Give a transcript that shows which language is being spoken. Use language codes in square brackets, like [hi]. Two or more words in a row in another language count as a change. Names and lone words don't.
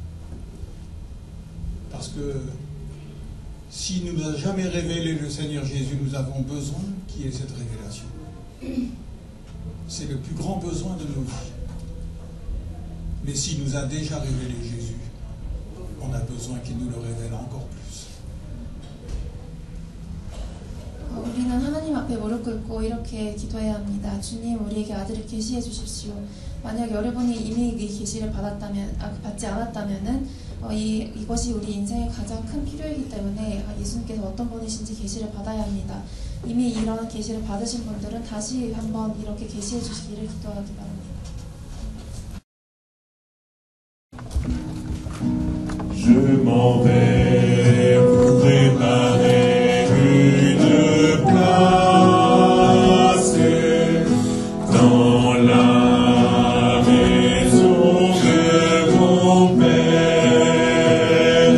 [fr] Parce que s'il ne nous a jamais révélé le Seigneur Jésus, nous avons besoin qu'il y ait cette révélation. C'est le plus grand besoin de nos vies. Mais s'il nous a déjà révélé Jésus, on a besoin qu'il nous le révèle encore plus. [ko] 우리는 하나님 앞에 무릎 꿇고 이렇게 기도해야 합니다. 주님, 우리에게 아들을 계시해 주십시오. 만약 여러분이 이미 이 계시를 받지 않았다면은 이것이 우리 인생의 가장 큰 필요이기 때문에 예수님께서 어떤 분이신지 계시를 받아야 합니다. 이미 이런 계시를 받으신 분들은 다시 한번 이렇게 계시해 주시기를 기도하기 바랍니다. [fr] Je m'en vais vous préparer une place dans la maison de mon Père.